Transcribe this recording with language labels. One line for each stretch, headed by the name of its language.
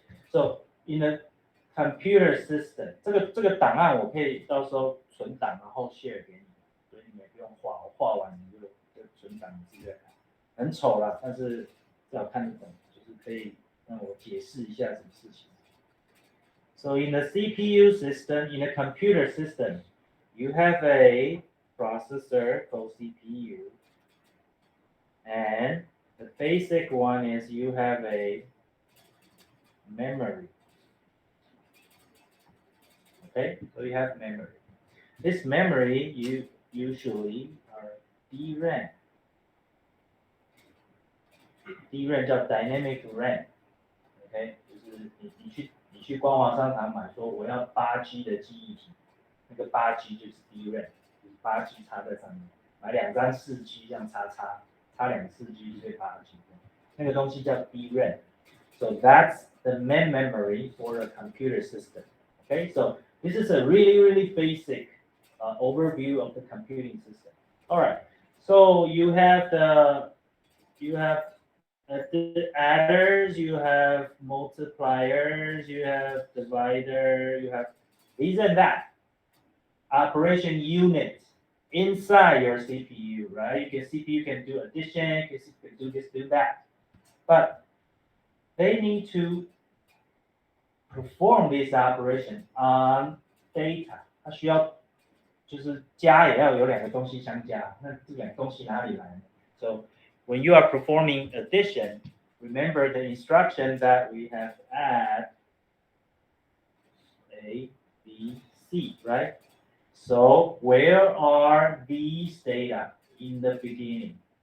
English: So in a computer system，
Chinese: 这个档案我可以到时候存档，然后 share 给你，所以你也不用画，我画完你就存档，你自己再看。很丑啦，但是至少看得懂，就是可以让我解释一下什么事情。
English: So in the CPU system, in a computer system, you have a processor called CPU, and the basic one is you have a memory. Okay, so you have memory. This memory you usually are DRAM.
Chinese: DRAM 叫 dynamic RAM. OK， 就是你去官网商场买说我要8G 的记忆体，那个8G 就是 DRAM， 就是8G 插在上面，买2张4G 这样插2个4G 就 8G， 那个东西叫 DRAM.
English: So that's the main memory for a computer system. Okay, so this is a really basic overview of the computing system. All right, so you have the adders, you have multipliers, you have divider, you have these and that operation units inside your CPU, right? CPU can do addition, CPU can do this, do that, but they need to perform this operation on data.
Chinese: 它需要就是加也要有2个东西相加，那这2个东西哪里来呢？
English: So when you are performing addition, remember the instruction that we have add A, B, C, right? So where are these data in the beginning?